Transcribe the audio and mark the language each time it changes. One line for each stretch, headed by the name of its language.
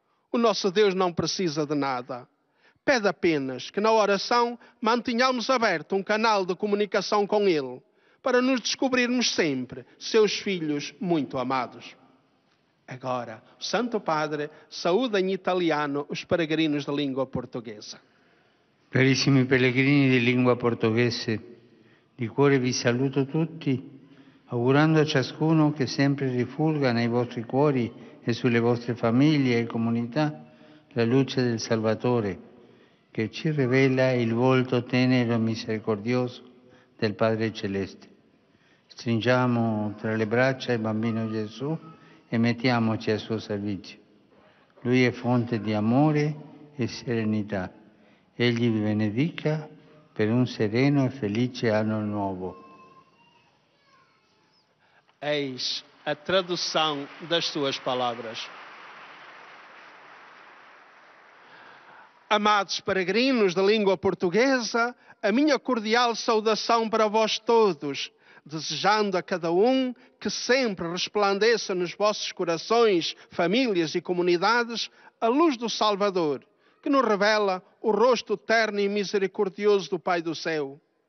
Portuguese: O nosso Deus não precisa de nada. Pede apenas que na oração mantenhamos aberto um canal de comunicação com Ele, para nos descobrirmos sempre seus filhos muito amados. Agora, o Santo Padre saúda em italiano os peregrinos de língua portuguesa.
Italian: Carissimi pellegrini di lingua portoghese, di cuore vi saluto tutti, augurando a ciascuno che sempre rifulga nei vostri cuori e sulle vostre famiglie e comunità la luce del Salvatore, che ci rivela il volto tenero e misericordioso del Padre Celeste. Stringiamo tra le braccia il bambino Gesù e mettiamoci a suo servizio. Lui è fonte di amore e serenità. Egli vi benedica per un sereno e felice anno nuovo.
Portuguese: Eis a tradução das suas palavras. Amados peregrinos da língua portuguesa, a minha cordial saudação para vós todos, desejando a cada um que sempre resplandeça nos vossos corações, famílias e comunidades a luz do Salvador, que nos revela o rosto terno e misericordioso do Pai do céu.